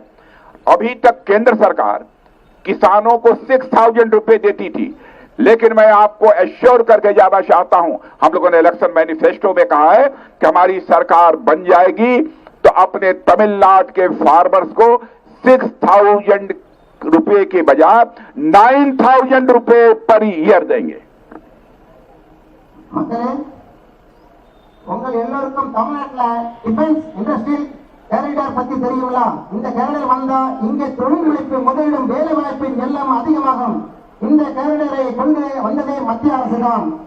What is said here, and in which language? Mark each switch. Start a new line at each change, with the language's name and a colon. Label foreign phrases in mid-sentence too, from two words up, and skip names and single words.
Hindi: अभी तक केंद्र सरकार किसानों को 6,000 रुपए देती थी, लेकिन मैं आपको एश्योर करके ज्यादा चाहता हूं, हम लोगों ने
English: election manifesto
Hindi: में कहा है कि हमारी सरकार बन जाएगी तो अपने तमिलनाडु के फार्मर्स को 6,000 रुपए के बजाय 9,000 रुपए
English: per year
Hindi: देंगे.
Tamil: உங்கள் எல்லோருக்கும் தமிழ்நாட்டுல
English: defence industrial corridor
Tamil: பத்தி தெரியுங்களா? இந்த கேரிடர் வந்தா இங்கே தொழில் முனைப்பு, முதலிடம், வேலை வாய்ப்பின் எல்லாம் அதிகமாகும். இந்த கேரிடரை கொண்டு வந்ததே மத்திய அரசு தான்.